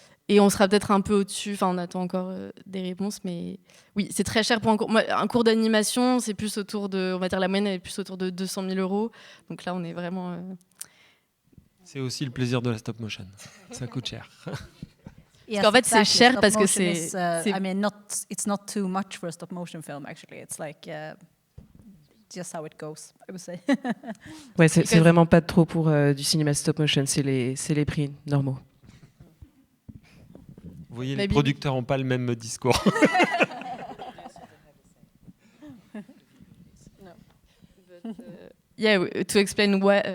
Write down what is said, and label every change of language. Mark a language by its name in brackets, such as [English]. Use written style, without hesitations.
[French] Et on sera peut-être un peu au-dessus, on attend encore des réponses, mais oui, c'est très cher pour un cours. Un cours d'animation, c'est plus autour de, on va dire la moyenne est plus autour de 200 000 euros. Donc là, on est vraiment... C'est aussi le plaisir de la stop motion. Ça coûte cher. Parce qu'en fait, c'est cher parce que c'est... [English] I mean, it's not too much for a stop motion film, actually. It's like... just how it goes, I would say. [French] Ouais, c'est vraiment pas trop pour du cinéma stop motion, c'est les prix normaux. Vous voyez, les producteurs n'ont pas le même discours. [English] Il Yeah, to explain why.